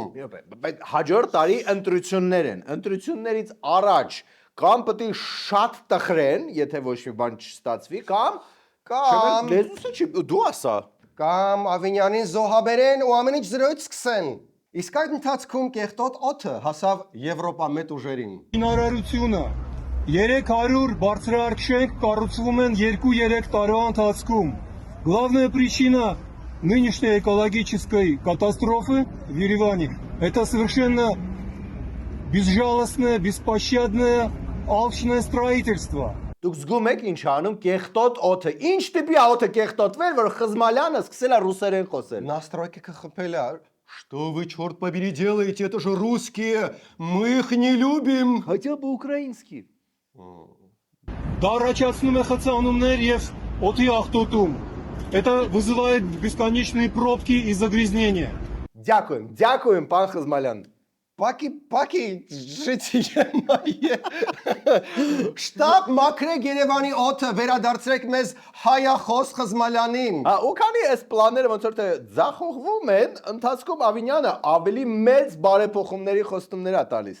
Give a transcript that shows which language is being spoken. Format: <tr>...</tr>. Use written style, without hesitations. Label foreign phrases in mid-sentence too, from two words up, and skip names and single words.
<hy>Բայց հաջորդ տարի ընտրություններ են։ Ընտրություններից առաջ կամ պետք է շատ տխրեն, եթե ոչ մի բան չստացվի, կամ լեզուսը չի, դու ասա։ Կամ Ավինյանին զոհաբերեն ու ամեն ինչ զրոյից սկսեն։ Իսկ այդ ընթացքում կեղտոտ օդը հասավ Եվրոպա մեծ ուժերին։ Շինարարությունը 300 բարձրահարկ կառուցվում են 2-3 տարվա ընթացքում։</hy> <ru>Главная причина нынешней экологической катастрофы в Ереване – это совершенно безжалостное, беспощадное, алчное строительство.</ru> <hy>Դուք զգում եք ինչ անում կեղտոտ օդը։ Ինչ տիպի օդը կեղտոտվել, որ Խզմալյանը սկսել է ռուսերեն խոսել։</hy> <ru>Настройки КХП. Что вы, черт побери, делаете? Это же русские. Мы их не любим. Хотя бы украинский.</ru> <hy>Դա առաջացնում է խցանումներ եւ օդի աղտոտում։</hy> <ru>Это вызывает бесконечные пробки и загрязнения.</ru> <uk>Дякуем, пан Խզմալյան։</uk> <hy>Պակի, ժիցի Շտապ մաքրեք Երևանի օդը, վերադարձրեք մեզ հայախոս Խզմալյանին։ Ու քանի այս պլանները ոնց որ թե ձախողվում են, ընթացքում Ավինյանը ավելի մեծ բարեփոխումների խոստումներ է տալիս։</hy>